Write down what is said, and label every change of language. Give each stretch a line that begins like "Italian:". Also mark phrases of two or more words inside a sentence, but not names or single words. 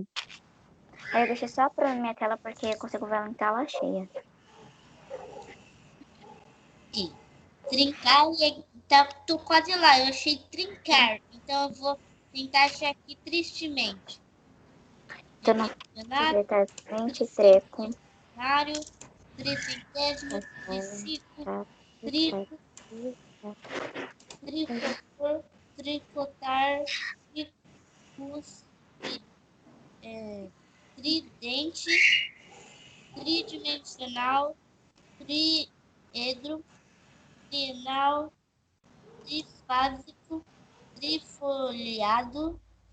Portuguese: aí eu deixei só pra minha tela porque eu consigo ver ela em tela cheia. Trincar e tô quase lá. Eu achei trincar. Então eu vou tentar achar aqui tristemente. Tô no Dicionário, 23 com dicionário, tricentésimo, triciclo, trico, tricotor, tricotar, tricus, tridente, tridimensional, triedro, trinal, trifásico, trifoliado,